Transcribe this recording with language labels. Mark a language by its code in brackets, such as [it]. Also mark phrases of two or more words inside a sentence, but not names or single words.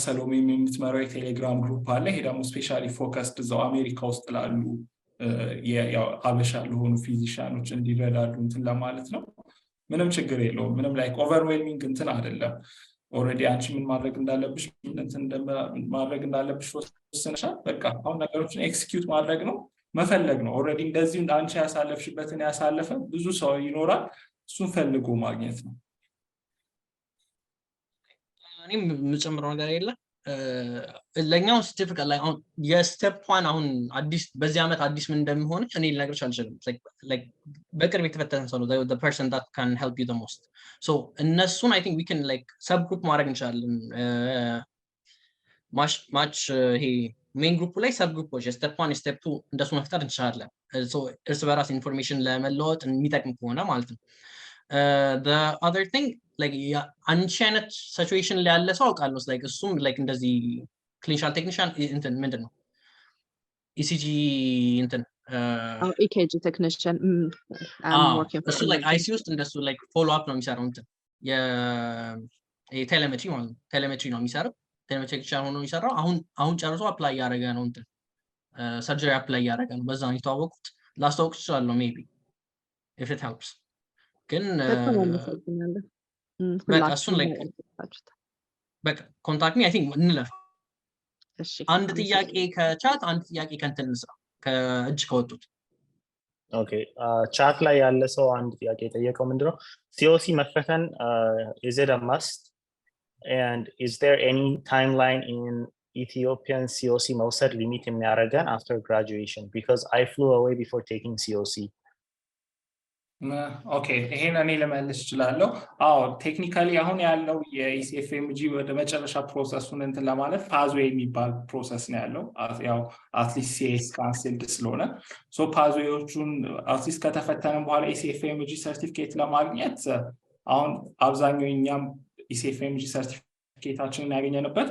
[am] ሰሎሜ የምትመራው የቴሌግራም ግሩፕ አለ ይሄ ደግሞ [en] specially focused [am] እዛው አሜሪካ ውስጥ ላሉ ያው አበሻ ለሆኑ ፊዚሻኖች እንዲረዳዱ እንትን ለማለት ነው ምንም ችግር የለውም ምንም [en] like overwhelming [am] እንትን አይደለም ኦሬዲ አንቺ ምን ማድረግ እንዳለብሽ እንትን ማድረግ እንዳለብሽ ወስነሻል በቃ አሁን ነገሮችን ኤክስኪዩት ማድረግ ነው መፈለግ ነው ኦሬዲ እንደዚህ አንቺ ያሳለፍሽበትን ያሳለፈ ብዙ ሰው ይኖራል እሱን ፈልጎ ማግኘት ነው እኔም የምጨምረው ነገር የለ ለኛው ሰርቲፊኬት ላይ አሁን የስቴፕ 1 አሁን አዲስ በዚህ አመት አዲስ ምን እንደሚሆን እኔ ልነግርሽ አልችልም like በቅርብ የተፈተነ ሰው ነው [en] the person that can help you the most [am] so እነሱን [en] I think we can like sub group [am] ማድረግ እንችላለን ማች ይሄ [en] main group [am] ላይ [en] sub groups [am] ስቴፕ 1 ስቴፕ 2 እንደሱ መፍጠር እንችላለን so እርስ በራስ ኢንፎርሜሽን ለመለወጥ የሚጠቅም ከሆነ ማለት ነው [en] the other thing like unchanged situation [am] ላይ ያለ ሰው አውቃለሁ like እሱም like እንደዚህ [en] clinical technician [am] እንትን ምንድነው ECG እንትን [en] EKG technician I'm working for [am] እሱ like ICU ውስጥ እንደሱ like follow up ነው የሚሰራው እንትን የቴሌሜትሪ ማለት ቴሌሜትሪ ነው የሚሰራው ቴሌሜትሪ ቻናል ነው የሚሰራው አሁን ጨርሶ አፕላይ ያደረገ ነው እንትን ሰርጀሪ አፕላይ ያደረገ ነው በዛ ነው የተዋወቁት ላስታውቅ ይችላል [en] maybe if it helps [am] ግን በቃ እሱን ላይ በቃ [en] contact me I think [am] እንለፍ አንድ ጥያቄ ከቻት አንድ ጥያቄ ከእንትን እንስራ ከእጅ ከወጡት [en] Okay. Chat [am] ላይ ያለ ሰው አንድ ጥያቄ ጠየቀው ምንድነው [en] COC መፈተን is it a must and is there any timeline in Ethiopian COC [am] መውሰድ limit የሚያደርገን [en] after graduation because I flew away before taking COC. [am] ኦኬ ይሄን እኔ ለመልስ እችላለሁ አዎ ቴክኒካሊ አሁን ያለው የኢሲኤፍኤምጂ ወደ መጨረሻ ፕሮሰሱን እንትን ለማለት ፓዝዌይ የሚባል ፕሮሰስ ነው ያለው ያው አትሊስት [en] CS cancelled [am] ስለሆነ ሶ ፓዝዌዮቹን አትሊስት ከተፈተነ በኋላ ኢሲኤፍኤምጂ ሰርቲፊኬት ለማግኘት አሁን አብዛኛው እኛም ኢሲኤፍኤምጂ ሰርቲፊኬታችንን ያገኘንበት